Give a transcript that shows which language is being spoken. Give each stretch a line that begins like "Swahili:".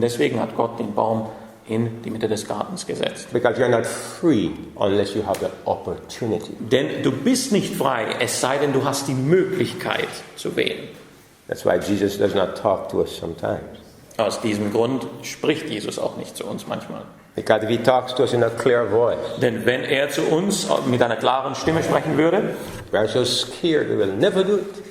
German: Deswegen hat Gott den Baum in die Mitte des Gartens gesetzt.
English: Because you're not free unless you have the opportunity.
German: Denn du bist nicht frei, es sei denn, du hast die Möglichkeit zu wählen.
English: That's why Jesus does not talk to us sometimes.
German: Aus diesem Grund spricht Jesus auch nicht zu uns manchmal.
English: Because if he talks to us in a clear voice,
German: Denn wenn er zu uns mit einer klaren Stimme sprechen würde,
English: we are so scared we will never do it.